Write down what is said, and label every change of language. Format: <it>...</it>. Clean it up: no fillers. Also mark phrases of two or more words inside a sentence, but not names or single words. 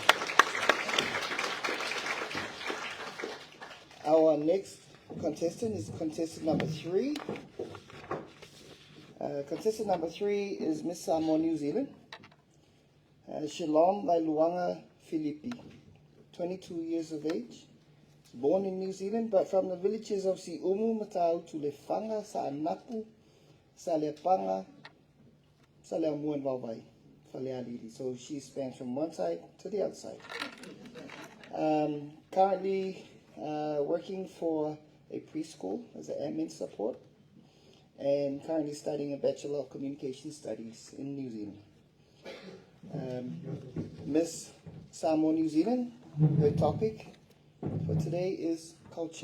<en>Our next contestant is contestant number 3. Contestant number 3 is Miss Samoa, New Zealand. Shalom Lailuanga Filipi, 22 years of age. Born in New Zealand, but from the villages of Siumu, Matau, to Lefanga, Sa'anapu, Salepanga, Saleamuan Vavai, Falealili. So she spans from one side to the other side. Currently working for a preschool as an admin support, and currently studying a Bachelor of Communication Studies in New Zealand. Miss Samoa, New Zealand, her topic for today is culture.</en>